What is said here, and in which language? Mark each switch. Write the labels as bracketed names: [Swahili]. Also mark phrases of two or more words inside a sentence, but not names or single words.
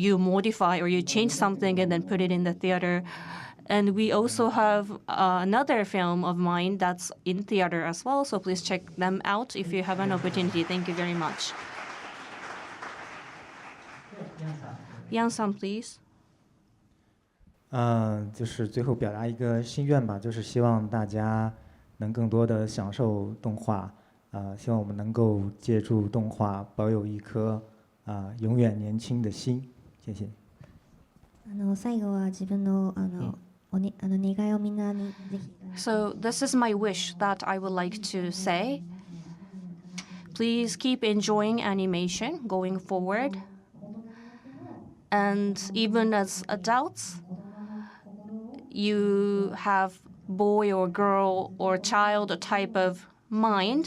[English] You modify or you change something and then put it in the theater. And we also have another film of mine that's in theater as well, so please check them out if you have an opportunity. Thank you very much. Yan-san, please. [Chinese] 就是最后表达一个心愿吧，就是希望大家能更多的享受动画，希望我们能够借助动画保有一颗永远年轻的心。谢谢。 [Japanese] 最後は自分の願いをみんなにぜひ。 [English] So this is my wish that I would like to say. Please keep enjoying animation going forward. And even as adults, you have boy or girl or child type of mind.